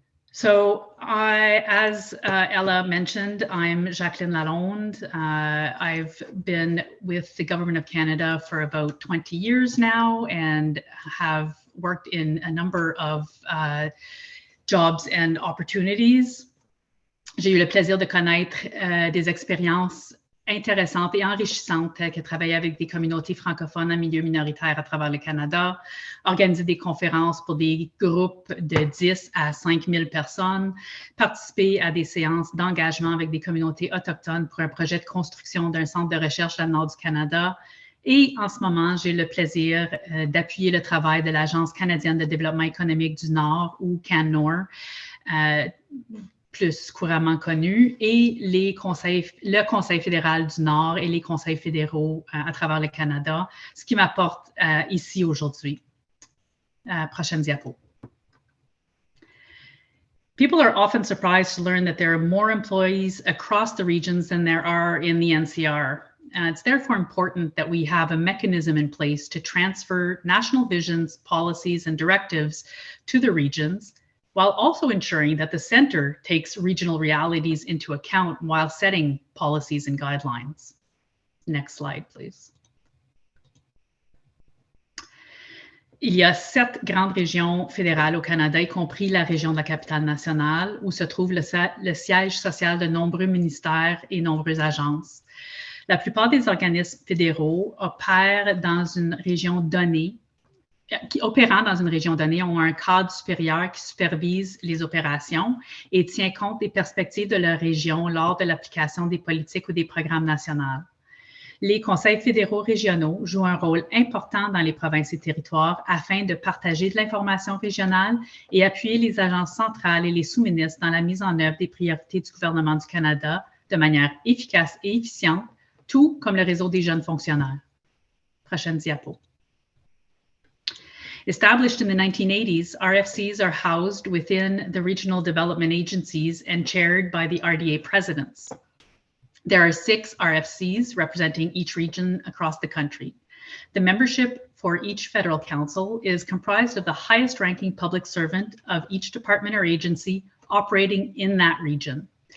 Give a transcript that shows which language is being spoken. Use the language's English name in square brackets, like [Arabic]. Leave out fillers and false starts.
[English] So as Ella mentioned, I'm Jacqueline Lalonde. I've been with the Government of Canada for about 20 years now and have worked in a number of jobs and opportunities. [French] J'ai eu le plaisir de connaître des expériences intéressantes et enrichissantes que travailler avec des communautés francophones en milieu minoritaire à travers le Canada, organiser des conférences pour des groupes de 10 à 5 000 personnes, participer à des séances d'engagement avec des communautés autochtones pour un projet de construction d'un centre de recherche dans le nord du Canada. Et en ce moment, j'ai le plaisir d'appuyer le travail de l'Agence canadienne de développement économique du Nord, ou CanNor, plus couramment connu, et le Conseil fédéral du Nord et les conseils fédéraux à travers le Canada, ce qui m'apporte ici aujourd'hui. Prochaine diapo. [English] People are often surprised to learn that there are more employees across the regions than there are in the NCR. It's therefore important that we have a mechanism in place to transfer national visions, policies, and directives to the regions, while also ensuring that the center takes regional realities into account while setting policies and guidelines. Next slide, please. [French] Il y a 7 grandes régions fédérales au Canada, y compris la région de la capitale nationale, où se trouve le siège social de nombreux ministères et nombreuses agences. La plupart des organismes fédéraux opérant dans une région donnée ont un cadre supérieur qui supervise les opérations et tient compte des perspectives de leur région lors de l'application des politiques ou des programmes nationaux. Les conseils fédéraux régionaux jouent un rôle important dans les provinces et territoires afin de partager de l'information régionale et appuyer les agences centrales et les sous-ministres dans la mise en œuvre des priorités du gouvernement du Canada de manière efficace et efficiente, tout comme le réseau des jeunes fonctionnaires. Prochaine diapo. [English] Established in the 1980s, RFCs are housed within the regional development agencies and chaired by the RDA presidents. There are 6 RFCs representing each region across the country. The membership for each federal council is comprised of the highest ranking public servant of each department or agency operating in that region.